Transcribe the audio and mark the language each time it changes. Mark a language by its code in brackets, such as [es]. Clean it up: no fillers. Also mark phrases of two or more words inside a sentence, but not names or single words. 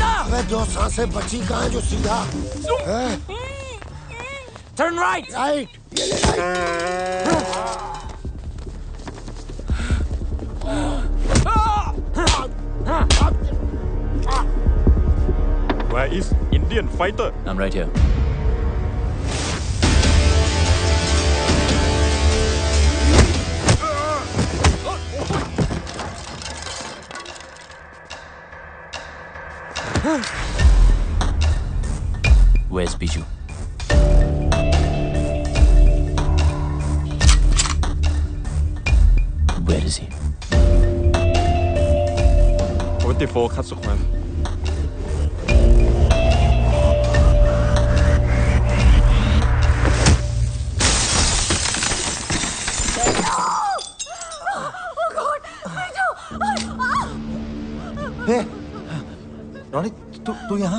[hi] अबे दो सांसें बची कहाँ है जो सीधा? [en] turn right. [hi] राइट, ये ले [en] Where is Indian fighter? I'm right here. Where's Biju? Where is he? 44 คัดสุขมัน [hi] हे, रॉनी, तू यहाँ?